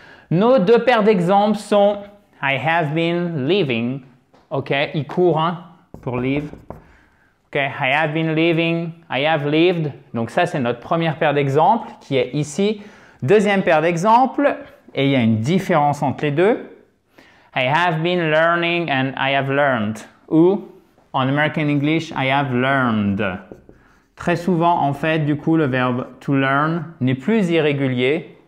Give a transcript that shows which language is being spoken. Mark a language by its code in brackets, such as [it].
[fr] Nos deux paires d'exemples sont [en] I have been living, [fr] ok, il court hein, pour live, ok, [en] I have been living, I have lived, [fr] donc ça c'est notre première paire d'exemples qui est ici. Deuxième paire d'exemples, et il y a une différence entre les deux. [en] I have been learning and I have learned. [fr] Ou, en [en] American English, I have learned. [fr] Très souvent, en fait, du coup, le verbe to learn n'est plus irrégulier.